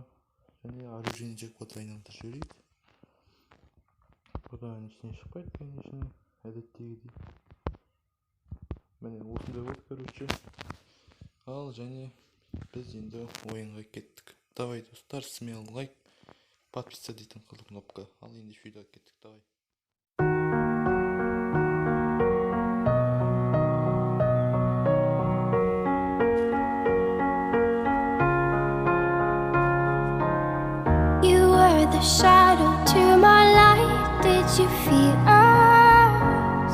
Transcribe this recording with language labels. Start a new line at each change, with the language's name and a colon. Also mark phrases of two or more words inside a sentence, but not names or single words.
Kazakh: Және
Russian: оружейный джекпот
Kazakh: ойындар жіберейік. Бұдан ештеңе шықпайды, конечно, әдеттегідей. Міне осындай болды, короче. Ал және біз енді ойынға кеттік. Давай достар,
Russian: смелый лайк,
Kazakh: подписаться дейтін қызыл кнопка. Ал енді видеоға кеттік, давай.
English: You were the shadow to my light. Did you feel us?